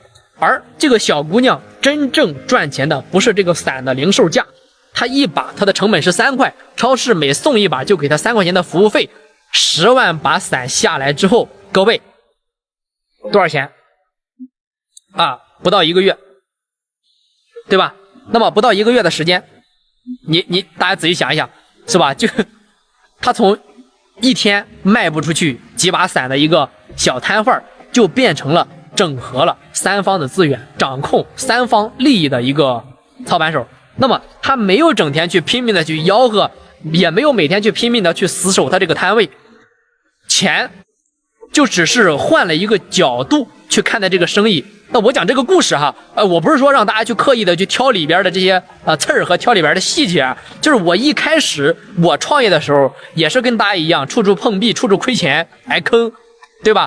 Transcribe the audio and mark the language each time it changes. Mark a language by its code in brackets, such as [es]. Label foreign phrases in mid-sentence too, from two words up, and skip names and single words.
[zh] 而這個小姑娘真正賺錢的不是這個傘的零售價，他一把他的成本是3塊，超市每送一把就給他3塊錢的服務費，10萬把傘下來之後，各位多少錢不到1個月，對吧？那麼不到1個月的時間，你大家仔細想一想，是吧？就他從一天賣不出去幾把傘的一個小攤販，就變成了整合了3方的資源，掌控3方利益的一個操盘手。那麼他沒有整天去拼命的去吆喝，也沒有每天去拼命的去死守他這個攤位，錢就只是換了一個角度去看待這個生意。那我講這個故事我不是說讓大家去刻意的去挑裡邊的這些刺兒和挑裡邊的細節就是我一開始我創業的時候也是跟大家一樣，處處碰壁，處處虧錢挨坑，對吧？